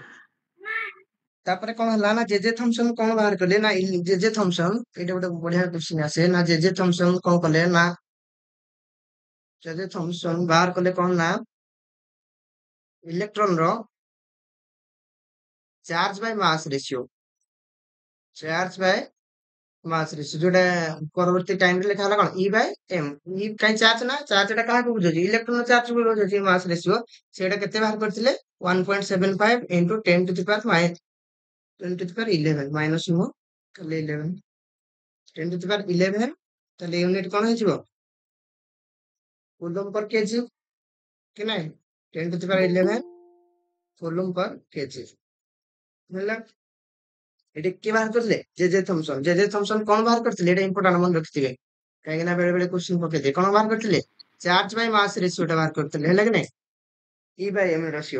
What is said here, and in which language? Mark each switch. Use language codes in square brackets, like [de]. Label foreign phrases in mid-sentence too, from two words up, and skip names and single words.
[or] ତାପରେ କଣ ହେଲା ନା ଜେଜେ ଥମ୍ପସନ କଣ ବାହାର କଲେ ନା ଜେଜେ ଥମ୍ପସନ ଏଇଟା ଗୋଟେ ବଢିଆ କ୍ୱେଶ୍ଚିନ୍ ଆସେ ନା ଜେଜେ ଥମ୍ପସନ କଣ କଲେ ନା ଜେଜେ ଥମ୍ପସନ ବାହାର କଲେ କଣ ନା ଇଲେକ୍ଟ୍ରନ ର [en] charge by mass ratio charge by mass ratio [or] ଯୋଉଟା ପରବର୍ତ୍ତୀ [en] time [or] ଲେଖା ହେଲା କଣ? [en] E by M. [or] E କାଇଁ ଚାର୍ଜ ନା, ଚାର୍ଜଟା କାହାକୁ ବୁଝଉଛି? ଇଲେକ୍ଟ୍ରନ ଚାର୍ଜକୁ ବୁଝଉଛି [en] mass ratio. [or] ସେଇଟା କେତେ ବାହାର କରିଥିଲେ? [en] 1.75 into 10 to the power 10 to the power 11 [or] ମାଇନସ୍ ନୁହଁ ଖାଲି 11 [en] 10 to the power 11 [or] ତାହେଲେ ୟୁନିଟ୍ କଣ ହେଇଯିବ? [en] coulomb per kg [or] କି ନାଇଁ? [en] 10 to the power 11 coulomb per kg [or] ହେଲା। ଏଠି କିଏ ବାହାର କରିଥିଲେ? ଜେଜେ ଥମ୍ପସନ୍। ଜେଜେ ଥମ୍ପସନ୍ କଣ ବାହାର କରିଥିଲେ? ଏଇଟା ଇମ୍ପୋର୍ଟାଣ୍ଟ ମନେ ରଖିଥିବେ, କାହିଁକି ନା ବେଳେ ବେଳେ କ୍ୱେଶ୍ଚିନ୍ ପକେଇଦିଏ। କଣ ବାହାର କରିଥିଲେ? [en] charge by mass ratio [or] ଟା ବାହାର କରିଥିଲେ, ହେଲା କି ନାଇଁ? [en] E by M ratio.